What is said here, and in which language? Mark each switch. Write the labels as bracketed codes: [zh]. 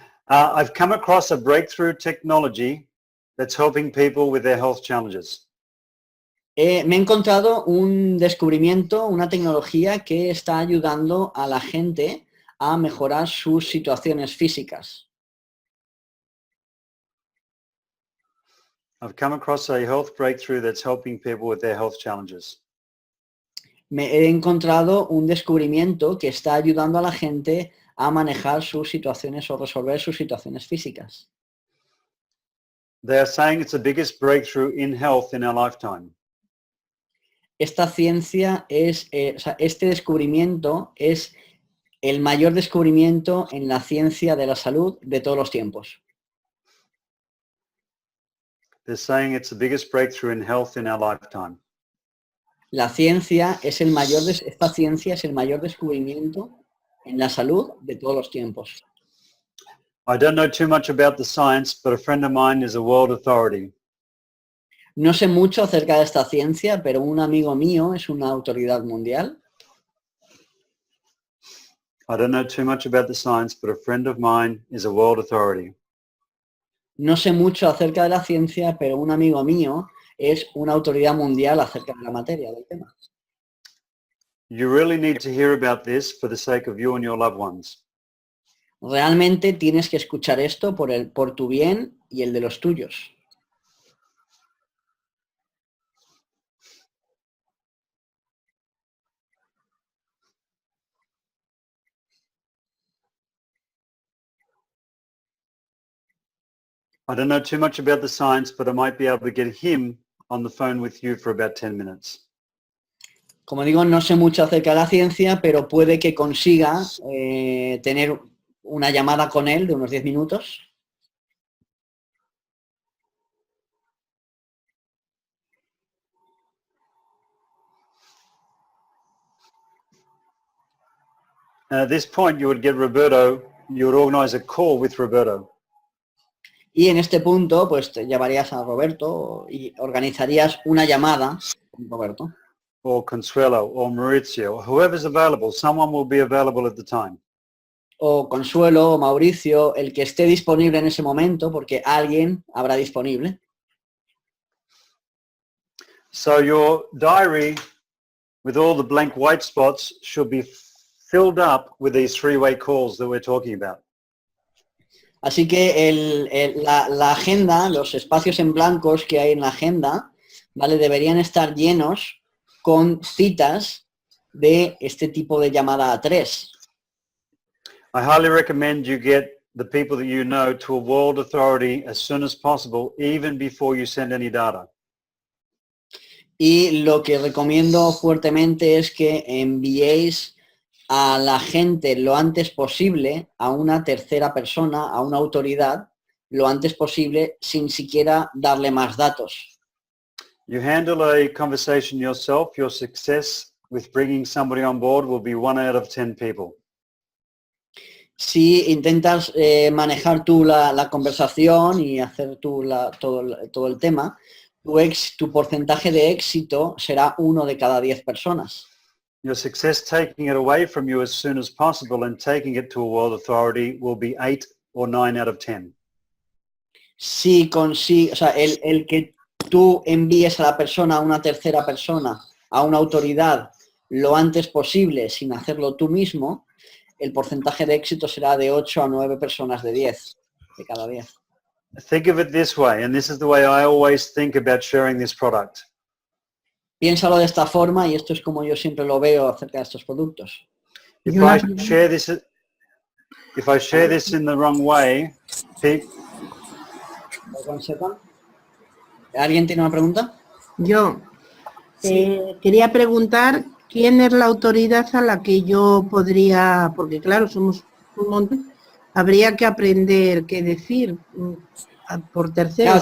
[en] I've come across a breakthrough technology that's helping people with their health challenges. [es] Me he encontrado un descubrimiento, una tecnología que está ayudando a la gente a mejorar sus situaciones físicas. [en] I've come across a health breakthrough that's helping people with their health challenges. [es] Me he encontrado un descubrimiento que está ayudando a la gente a manejar sus situaciones o resolver sus situaciones físicas. [en] They are saying it's the biggest breakthrough in health in our lifetime. [es] Esta ciencia es, este descubrimiento es el mayor descubrimiento en la ciencia de la salud de todos los tiempos. [en] They're saying it's the biggest breakthrough in health in our lifetime. [es] La ciencia es el mayor, esta ciencia es el mayor descubrimiento en la salud de todos los tiempos. [en] I don't know too much about the science, but a friend of mine is a world authority. [es] No sé mucho acerca de esta ciencia, pero un amigo mío es una autoridad mundial. [en] I don't know too much about the science, but a friend of mine is a world authority. [es] No sé mucho acerca de la ciencia, pero un amigo mío es una autoridad mundial acerca de la materia, del tema. [en] You really need to hear about this for the sake of you and your loved ones. [es] Realmente tienes que escuchar esto por tu bien y el de los tuyos. [en] I don't know too much about the science, but I might be able to get him on the phone with you for about 10 minutes. [es] Como digo, no sé mucho acerca de la ciencia, pero puede que consiga tener una llamada con él de unos 10 minutos. [en] At this point, you would get Roberto, you would organize a call with Roberto. [es] Y en este punto, pues te llamarías a Roberto y organizarías una llamada con Roberto. [en] Or Consuelo, or Maurizio, whoever's available, someone will be available at the time. [es] O Consuelo, o Mauricio, el que esté disponible en ese momento, porque alguien habrá disponible. [en] So your diary with all the blank white spots should be filled up with these three-way calls that we're talking about. [es] Así que la agenda, los espacios en blancos que hay en la agenda, ¿vale? Deberían estar llenos con citas de este tipo de llamada a 3. [en] I highly recommend you get the people that you know to a world authority as soon as possible, even before you send any data. [es] Y lo que recomiendo fuertemente es que enviéis a la gente lo antes posible, a una tercera persona, a una autoridad, lo antes posible, sin siquiera darle más datos. [en] You handle a conversation yourself, your success with bringing somebody on board will be 1 out of 10 people. [es] Si intentas manejar tú la conversación y hacer tú todo el tema, tu porcentaje de éxito será 1 de cada 10 personas. [en] Your success taking it away from you as soon as possible and taking it to a world authority will be 8 or 9 out of 10. [es] O sea, el que tú envíes a la persona, a una tercera persona, a una autoridad, lo antes posible, sin hacerlo tú mismo, el porcentaje de éxito será de 8 a 9 personas de 10, de cada 10. [en] Think of it this way, and this is the way I always think about sharing this product. [es] Piénsalo de esta forma y esto es como yo siempre lo veo acerca de estos productos. [en] If I share this in the wrong way, [es] ¿Alguien tiene una pregunta? Yo quería preguntar quién es la autoridad a la que yo podría, porque claro, somos un montón, habría que aprender qué decir por terceros.